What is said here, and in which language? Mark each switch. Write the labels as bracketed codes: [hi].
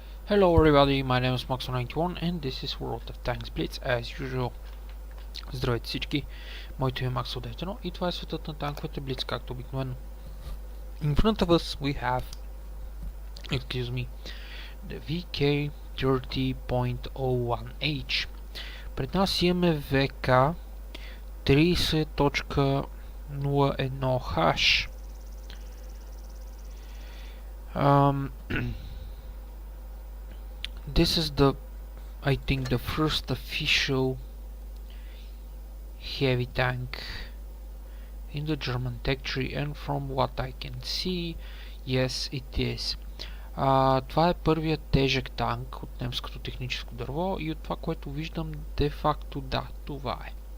[en] Hello everybody, my name is Maxo91 and this is World of Tanks Blitz as usual. [bg] Здравейте всички, моето име е Maxo91 и това е светът на танковете Blitz, както обикновено. [en] In front of us we have, the VK30.01H. [bg] Пред нас имаме VK 30.01H. [en] This is I think the first official heavy tank in the German tech tree, and from what I can see, yes it is. [bg] Това е първият тежък танк от немското техническо дърво и от това, което виждам, де факто да, това е.